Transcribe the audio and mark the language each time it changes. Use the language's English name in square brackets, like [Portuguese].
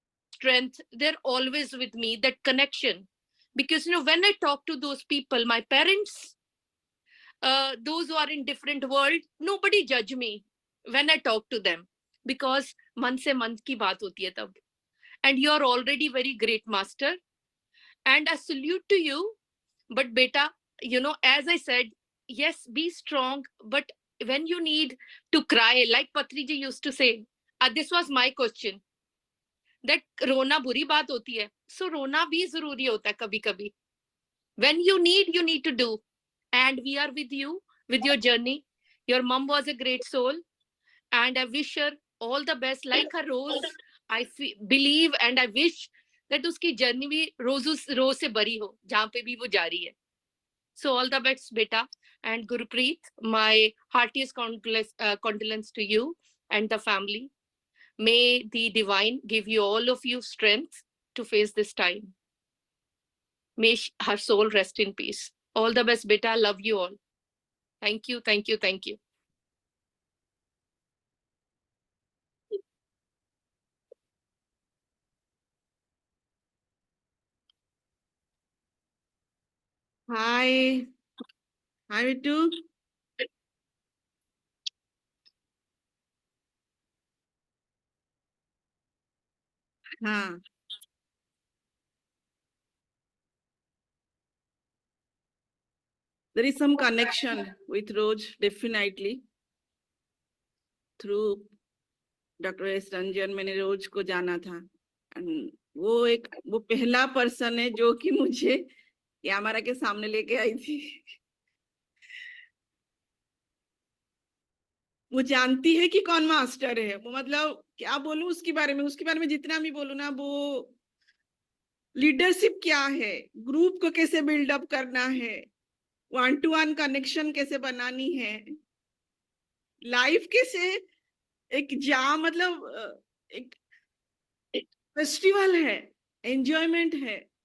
[English] strength, they're always with me, that connection. Because, when I talk to those people, my parents, those who are in different world, nobody judge me when I talk to them. Because [Hindi] मन से मन की बात होती है तब. [English] And you're already very great master. And I salute to you. But beta, as I said, yes, be strong. But when you need to cry, like Patriji used to say, this was my question. That [Hindi] रोना बुरी बात होती है, [English] so [Hindi] रोना भी जरूरी होता है कभी कभी. [English] When you need to do. And we are with you with your journey. Your mom was a great soul, and I wish her all the best. Like her rose, I believe and I wish that [Hindi] उसकी journey भी rose से बरी हो, जहाँ पे भी वो जा रही है. [English] So all the best, beta. And Gurpreet, my heartiest condolence to you and the family. May the divine give you all of you strength to face this time. May her soul rest in peace. All the best, beta. Love you all. Thank you, thank you, thank you. Hi. Hi, Vitu. [Hindi] हाँ. [English] There is some connection with Rose, definitely. Through Dr. S. [Hindi] Ranjan, मैंने रोज को जाना था. [English] And [Hindi] वो पहला person है जो कि मुझे कैमरा के सामने लेके आई थी. वो जानती है कि कौन मास्टर है. वो मतलब क्या बोलूं उसके बारे में जितना भी बोलूं ना, वो लीडरशिप क्या है, ग्रुप को कैसे बिल्डअप करना है, 1-to-1 कनेक्शन कैसे बनानी है, लाइफ कैसे एक मतलब एक फेस्टिवल है, एंजॉयमेंट है.